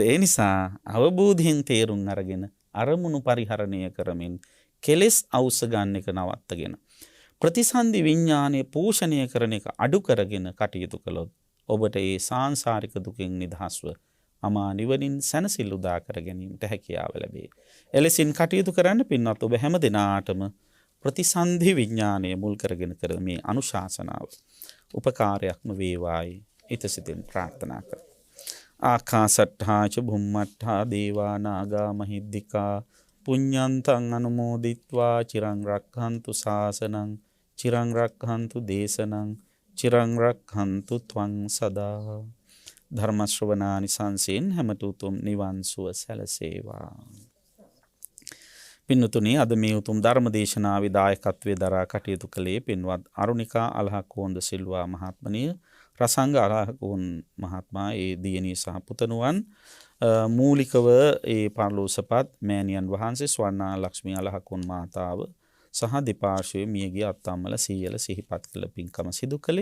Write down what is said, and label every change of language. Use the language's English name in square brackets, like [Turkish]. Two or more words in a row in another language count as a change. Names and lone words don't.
[Sinhala] ඒ නිසා අවබෝධයෙන් තේරුම් අරගෙන අරමුණු පරිහරණය කරමින් කෙලෙස් අවශ්‍ය ගන්න එක නවත්තගෙන ප්‍රතිසන්දි විඥානය පෝෂණය කරන එක අඩු කරගෙන කටයුතු කළොත් ඔබට ඒ සාංශාරික දුකින් නිදහස්ව අමා නිවනින් සැනසෙල්ල උදා කර ගැනීමට හැකියාව ලැබේ. එලෙසින් කටයුතු කරන්න පින්වත් ඔබ හැම දිනාටම ප්‍රතිසන්දි විඥානය මුල් කරගෙන කරන මේ අනුශාසනාව උපකාරයක්ම වේවායි ඉතසිතින් ප්‍රාර්ථනා කරමි. [Pali] ආකාසට්ඨා ච භුම්මට්ඨා දේවා නාග මහිද්దికා පුඤ්ඤන්තං අනුමෝදිත්වා චිරං රක්ඛන්තු ශාසනං චිරං රක්ඛන්තු දේශනං චිරං රක්ඛන්තු ත්වං සදා. [Sinhala] ධර්ම ශ්‍රවණානිසංසයෙන් හැමත උතුම් නිවන් සුව සැලසේවා. පින්වතුනි, අද මේ උතුම් ධර්ම දේශනාවේ දායකත්වයේ දරා කටයුතු කළේ පින්වත් අරුණිකා අලහකෝන්ද සිල්වා මහත්මනිය, රසංග අලහකෝන් මහත්මයා, ඒ දියණිය සහ පුතණුවන්, මූලිකව ඒ පරලෝසපත් මෑණියන් වහන්සේ ස්වර්ණා ලක්ෂ්මී අලහකෝන් මාතාව සහ දෙපාර්ශ්වයේ මියගිය අත්තම්මල සීයල සිහිපත් කළ පින්කම සිදු කළේ.